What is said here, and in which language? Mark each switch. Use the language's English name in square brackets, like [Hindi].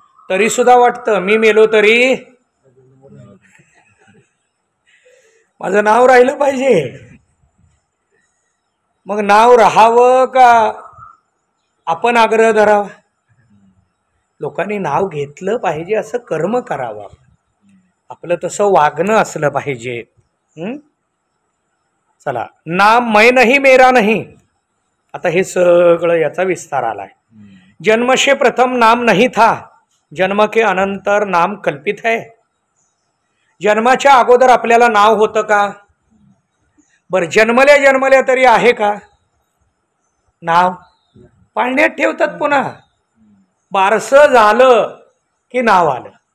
[Marathi] तरी सुद्धा वाटतं मी मेलो तरी माझं नाव राहिलं पाहिजे. मग नाव राहावं का आपण आग्रह धरावा? लोकांनी नाव घेतलं पाहिजे, असं कर्म करावं. आपलं तसं वागणं असलं पाहिजे. [Hindi] चला, नाम मैं नहीं मेरा नहीं. [Marathi] आता हे सगळं याचा विस्तार आलाय. [Hindi] जन्म से प्रथम नाम नहीं था, जन्म के अनंतर नाम कल्पित है. [Marathi] जन्माच्या अगोदर आपल्याला नाव होतं का? बरं, जन्मल्या तरी आहे का नाव? पाळण्यात ठेवतात. पुन्हा बारसं झालं की नाव आलं.